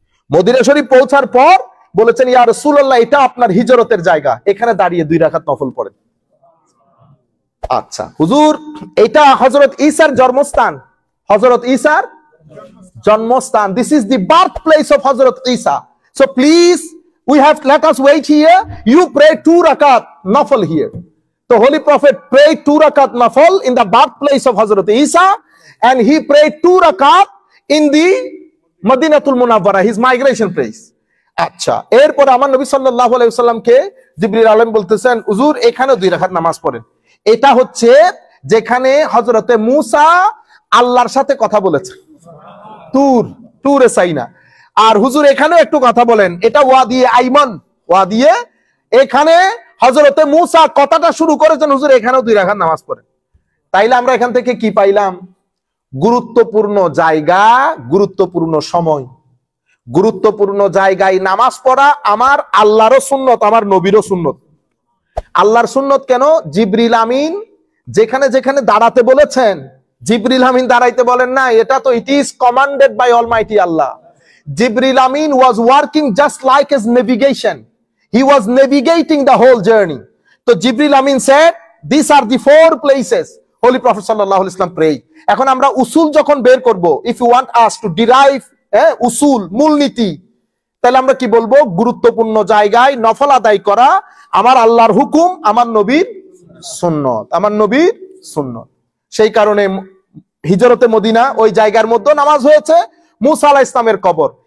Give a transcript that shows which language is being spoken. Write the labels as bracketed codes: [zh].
[bn] Medina শরীফ পৌঁছার পর বলেছেন, ইয়া রাসূলুল্লাহ, এটা আপনার হিজরতের জায়গা, এখানে দাঁড়িয়ে 2 রাকাত নফল পড়েন। আচ্ছা হুজুর, এটা হযরত ঈসার জন্মস্থান, হযরত ঈসার জন্মস্থান, [en] This is the birth place of Hazrat Isa. So please let us wait here, you pray 2 rakat nafal here. The holy prophet prayed 2 rakat nafal in the birthplace of Hazrat Isa, and he prayed 2 rakat in the Madinatul Munawwara, his migration place. [bn] আচ্ছা, এরপর আমার নবী সাল্লাল্লাহু আলাইহি ওয়াসাল্লামকে জিবরিল আলাইহিস বলতেছেন, হুজুর এখানে 2 রাকাত নামাজ পড়েন। এটা হচ্ছে যেখানে হযরতে মূসা আল্লাহর সাথে কথা বলেছে, তুরে সাইনা। আর হুজুর এখানেও একটু কথা বলেন, এটা ওয়াদিয়ে আইমান, ওয়াদিয়ে, এখানে হযরতে মূসা কথাটা শুরু করেছেন, হুজুর এখানেও 2 রাকাত নামাজ পড়েন। তাইলে আমরা এখান থেকে কি পাইলাম? গুরুত্বপূর্ণ জায়গা, গুরুত্বপূর্ণ সময়, গুরুত্বপূর্ণ জায়গায় নামাজ পড়া আমার আল্লাহরও সুন্নত, আমার নবীরও সুন্নত। আল্লাহর সুন্নত কেন? জিবরিল আমিন যেখানে যেখানে দাঁড়াতে বলেছেন, জিবরিল আমিন দাঁড়াইতে বলেন না, এটা তো [en] It is commanded by almighty Allah. Jibril Amin was working just like his navigation. He was navigating the whole journey. So Jibril Amin said, these are the 4 places Holy Prophet sallallahu alaihi wasallam prayed. [bn] এখন আমরা উসুল যখন বের করব, [en] if you want us to derive [bn] উসুল, মূলনীতি, তাহলে আমরা কি বলবো? গুরুত্বপূর্ণ জায়গায় নফল আদায় করা আমার আল্লাহর হুকুম, আমার নবীর সুন্নত, আমার নবীর সুন্নত। সেই কারণে হিজরতে মদিনা ওই জায়গার মধ্যে নামাজ হয়েছে, মুসা আলাইহিস ইসলামের কবর।